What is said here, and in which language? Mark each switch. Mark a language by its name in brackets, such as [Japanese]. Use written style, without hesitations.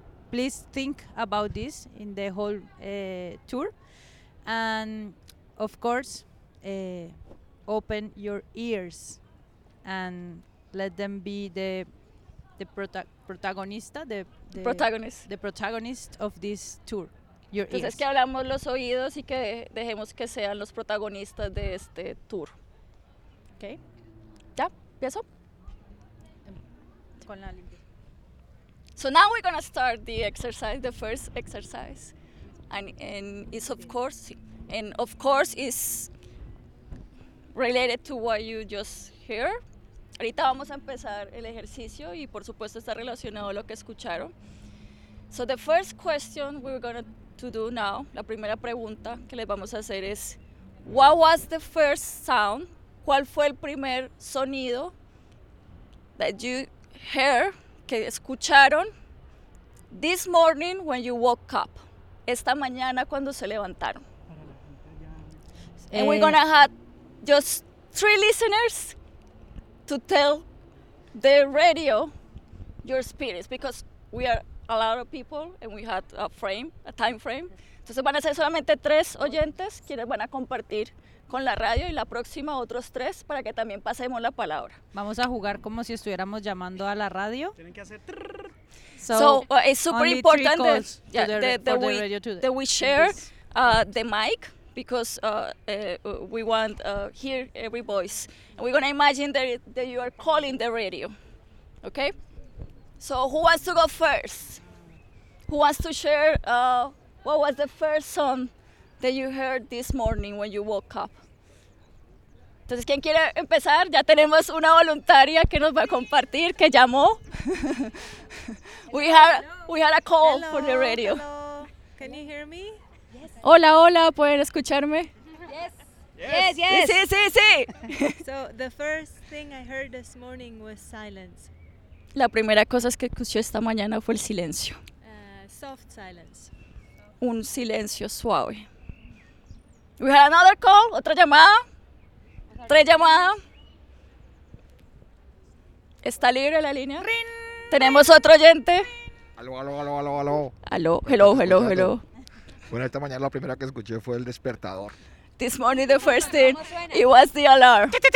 [English] Please think about this in the whole tour, and of course, open your ears. And let them be the protagonist of this tour. Your [Spanish] Entonces [English] ears. [Spanish] Que hablamos los oídos y que dejemos que sean los protagonistas de este tour. [English] Okay. [Spanish] Ya, empiezo. Con la [English] So now we're gonna start the exercise, the first exercise, and it's of course, and of course is related to what you just heard. [Spanish] Ahorita vamos a empezar el ejercicio y por supuesto está relacionado a lo que escucharon. [English] So the first question we're going to do now, [Spanish] la primera pregunta que les vamos a hacer es [English] what was the first sound? [Spanish] ¿Cuál fue el primer sonido [English] that you heard, [Spanish] que escucharon [English] this morning when you woke up? [Spanish] Esta mañana cuando se levantaron. [English] And we're going to have just three listeners to tell the radio your experience, because we are a lot of people and we had a time frame. [Spanish] Entonces van a ser solamente tres oyentes quienes van a compartir con la radio y la próxima otros tres para que también pasemos la palabra. Vamos a jugar como si estuviéramos llamando a la radio. Tienen que hacer trrr. [English] So it's super important that we share the mic. Because we want to hear every voice. And we're going to imagine that you are calling the radio. Okay? So who wants to go first? Who wants to share what was the first song that you heard this morning when you woke up? [Spanish] Entonces, ¿quién quiere empezar? Ya tenemos una voluntaria que nos va a compartir, que llamó. [English] we had a call hello, for the radio. Hello. Can you hear me? [Spanish] Hola, hola, ¿pueden escucharme? [English] Yes. [Spanish] Sí, sí, sí, sí. [English] So, the first thing I heard this morning was silence. [Spanish] La primera cosa que escuché esta mañana fue el silencio. [English] Soft silence. [Spanish] Un silencio suave. [English] We had another call, [Spanish] otra llamada. Tres llamadas. ¿Está libre la línea? [English] Ring, [Spanish] tenemos otro oyente. Aló. Aló, hello. Bueno, esta mañana la primera que escuché fue el despertador. [English] This morning the first thing, it was the alarm.